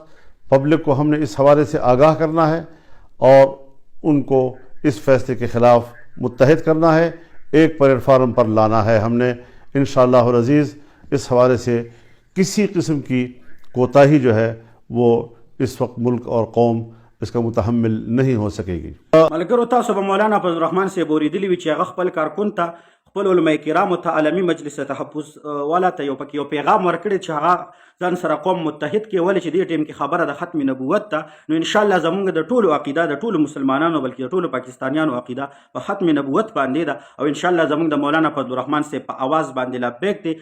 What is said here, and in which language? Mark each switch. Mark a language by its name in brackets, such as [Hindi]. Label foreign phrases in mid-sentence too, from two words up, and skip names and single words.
[Urdu] پبلک کو ہم نے اس حوالے سے آگاہ کرنا ہے اور ان کو اس فیصلے کے خلاف متحد کرنا ہے، ایک پلیٹ فارم پر لانا ہے. ہم نے [Arabic] انشاءاللہ العزیز [Urdu] اس حوالے سے کسی قسم کی کوتاہی جو ہے وہ اس وقت ملک اور قوم اس کا متحمل نہیں ہو سکے گی. [Pashto] ملګرو تاسو به مولانا فضل الرحمن صاحب اورېدلي وي چې هغه خپل کارکون ته خپل علماء کرامو ته عالمي مجلس تحفظ والا ته یو پیغام ورکړی چې هغه ځان سره قوم متحد کې، ولې چې دې ټیم کې خبره د ختم نبوت ته. نو [Arabic] انشاءالله [Pashto] زمونږ د ټولو عقیده، د ټولو مسلمانانو بلکې د ټولو پاکستانیانو عقیده په ختم نبوت باندې ده، او [Arabic] انشاءالله [Pashto] زمونږ د مولانا فضل الرحمن صاحب په آواز باندې لبیک دی.